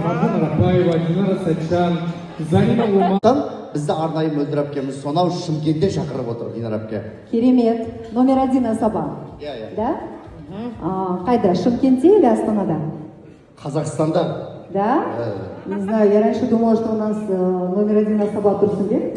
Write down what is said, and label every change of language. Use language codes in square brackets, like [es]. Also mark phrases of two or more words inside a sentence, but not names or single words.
[kk] Мархан Арапаева, Динара Сәтжан, Зарина Оман. Бізді арнайы мөлдір әпкеміз сонау Шымкенттен шақырып отыр, Динар әпке. Керемет. Номер 1 асаба. Да? Қайда? Шымкентте или Астанада? Қазақстанда. Да? [ru] Не знаю, я раньше думала, что у нас номер 1 асаба Турсунбек.